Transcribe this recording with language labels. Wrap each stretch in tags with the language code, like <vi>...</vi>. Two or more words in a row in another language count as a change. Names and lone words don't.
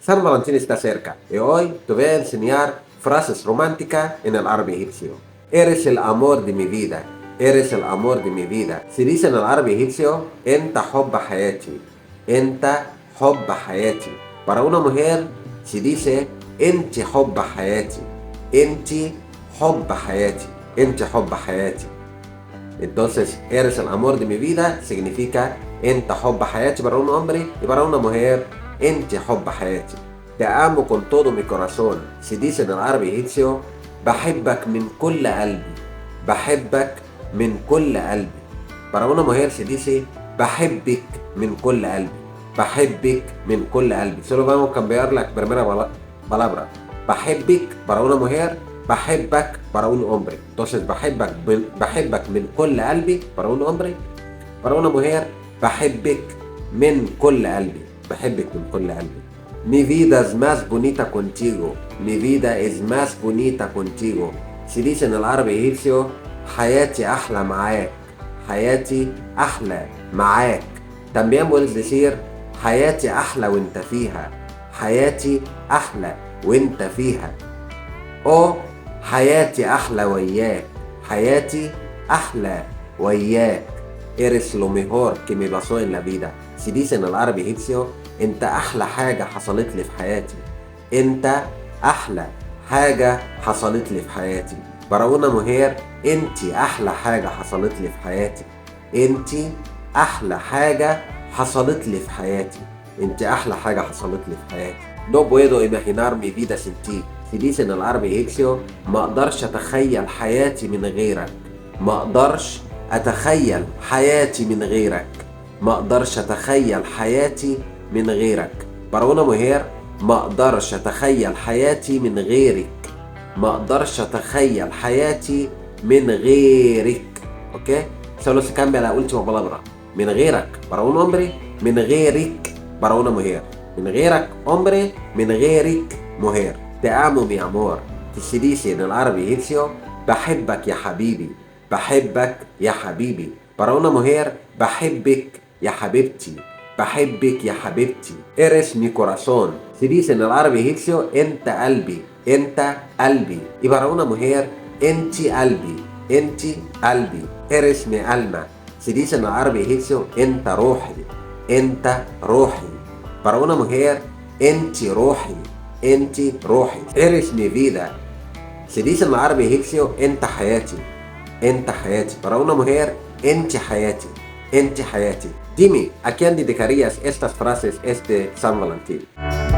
<es>San Valentín está cerca y hoy te voy a enseñar frases románticas en el árabe egipcio. Eres el amor de mi vida. Eres el amor de mi vida. Se dice en el árabe egipcio,</es> <ar>انت حب حياتي. انت حب حياتي.</ar> <es>Para una mujer se dice,</es> <ar>انتي حب حياتي. انتي حب حياتي. انتي حب حياتي.</ar> <es>Entonces, eres el amor de mi vida significa</es> <ar>انت حب حياتي</ar> <es>para un hombre y para una mujer</es> <ar>انتي حب حياتي.</ar> <es>Te amo con todo mi corazón. Se dice en el árabe egipcio,</es> <ar>بحبك من كل قلبي. بحبك من كل قلبي.</ar> <es>Para una mujer se dice</es> <ar>بحبك من كل قلبي. بحبك من كل قلبي.</ar> <es>Solo vamos a cambiar la primera palabra. بحبك para una mujer, بحبك para un hombre.</es> <ar>Entonces بحبك من كل قلبي</ar> <es>para un hombre, para una mujer</es> <ar>بحبك من كل قلبي. بحبك من كل قلبي.</ar> <es>Mi vida es más bonita contigo. Mi vida es más bonita contigo. Se dice en el árabe egipcio,</es> <ar>حياتي أحلى معاك. حياتي أحلى معاك.</ar> <es>También puedes decir,</es> <ar>حياتي أحلى وانت فيها. حياتي أحلى وانت فيها. O حياتي أحلى وياك. حياتي أحلى وياك.</ar> <es>Eres lo mejor que me pasó en la vida. Se dice en el árabe egipcio,</es> <ar>انت احلى حاجة حصلت لي في حياتي. انت احلى حاجة حصلت لي في حياتي.</ar> <es>Para una mujer,</es> <ar>انتي احلى حاجة حصلت لي في حياتي. انتي احلى حاجة حصلت لي في حياتي. انتي احلى حاجة حصلت لي في حياتي.</ar> <es>No puedo imaginar mi vida sin ti. Se dice en el árabe egipcio,</es> <ar>ما اقدرش اتخيل حياتي من غيرك. ما اقدرش اتخيل حياتي من غيرك. ما اقدرش اتخيل حياتي من غيرك.</ar> <es>Para una mujer,</es> <ar>ما اقدرش اتخيل حياتي من غيرك. ما اقدرش اتخيل حياتي من غيرك. اوكي.</ar> <es>Solo se cambia la última palabra.</es> <ar>من غيرك</ar> <es>para un hombre,</es> <ar>من غيرك</ar> <es>para una mujer.</es> <ar>من غيرك hombre, من غيرك mujer.</ar> <es>Te amo mi amor. Se dice en el árabe egipcio,</es> <ar>بحبك يا حبيبي. بحبك يا حبيبي.</ar> <es>Para una mujer,</es> <ar>بحبك يا حبيبتي. بحبك يا حبيبتي.</ar> <es>Eres mi corazón. Se dice en el árabe egipcio,</es> <ar>انت قلبي. انت قلبي.</ar> <es>Y para una mujer,</es> <ar>انتي قلبي. انتي قلبي.</ar> <es>Eres mi alma. Se dice en el árabe egipcio,</es> <ar>انت روحي. انت روحي.</ar> <es>Para una mujer,</es> <ar>انتي روحي. انتي روحي.</ar> <es>Eres mi vida. Se dice en el árabe egipcio,</es> <ar>انت حياتي. انت حياتي.</ar> <es>Para una mujer,</es> <ar>انتي حياتي. انتي حياتي.</ar> <es>Dime, ¿a quién dedicarías estas frases este San Valentín?</es>